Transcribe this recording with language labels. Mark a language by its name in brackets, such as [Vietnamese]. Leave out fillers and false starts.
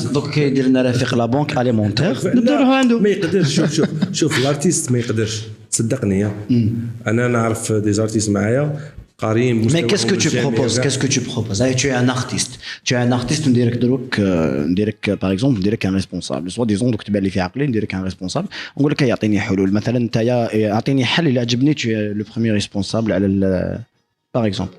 [Arabic] خلاص دوك كيدير لنا رفيق لا بونك اليمونتير نبداو عنده ما يقدرش شوف الارتيست ما يقدرش صدقني انا نعرف دي زارتيست معايا قريب. [French] Mais qu'est-ce que tu proposes? Qu'est-ce que tu proposes? Tu es un artiste. Tu es un artiste, on dirait que par exemple, on dirait qu'un responsable. Soit disons que tu es [Arabic] في عقلي, [French] on dirait qu'un responsable. On dit qu'il [Arabic] يعطيني حلول. مثلا أنت يعطيني حل اللي عجبني. [French] Tu es le premier responsable على par exemple.